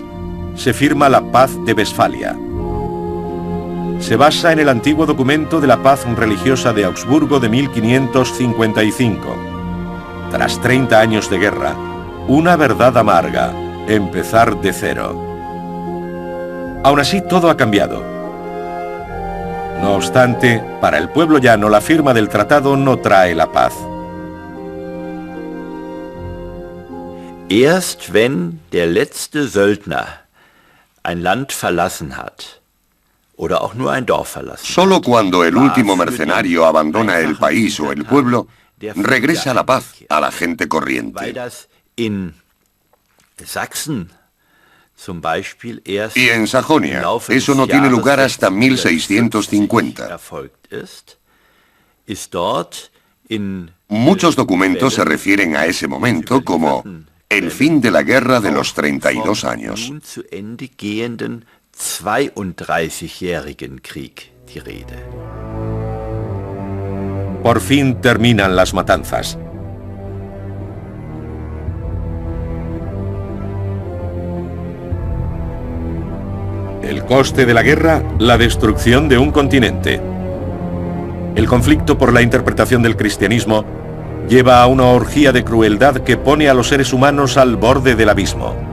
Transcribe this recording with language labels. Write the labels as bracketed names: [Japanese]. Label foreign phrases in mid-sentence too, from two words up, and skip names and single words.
[Spanish] Se firma la Paz de Westfalia. Se basa en el antiguo documento de la paz religiosa de Augsburgo de 1555. Tras 30 años de guerra, una verdad amarga, empezar de cero. Aún así, todo ha cambiado. No obstante, para el pueblo llano, la firma del tratado no trae la paz. [German] Erst wenn der letzte Söldner ein Land verlassen hat, oder auch nur ein Dorf verlassen hat, [Spanish] solo cuando el último mercenario abandona el país o el pueblo, regresa la paz a la gente corriente. [German] weil das in Sachsen zum Beispiel erst [Spanish] Y en Sajonia, [German] im Laufe [Spanish] eso [German] des [Spanish] no tiene [German] Jahres [Spanish] lugar hasta 1650 1650. [German] erfolgt ist dort in [Spanish] Muchos documentos se refieren a ese momento como el fin de la guerra de los 32 años. [German] nun zu Ende gehenden 32-jährigen Krieg die Rede. [Spanish] Por fin terminan las matanzas. El coste de la guerra, la destrucción de un continente. El conflicto por la interpretación del cristianismo lleva a una orgía de crueldad que pone a los seres humanos al borde del abismo.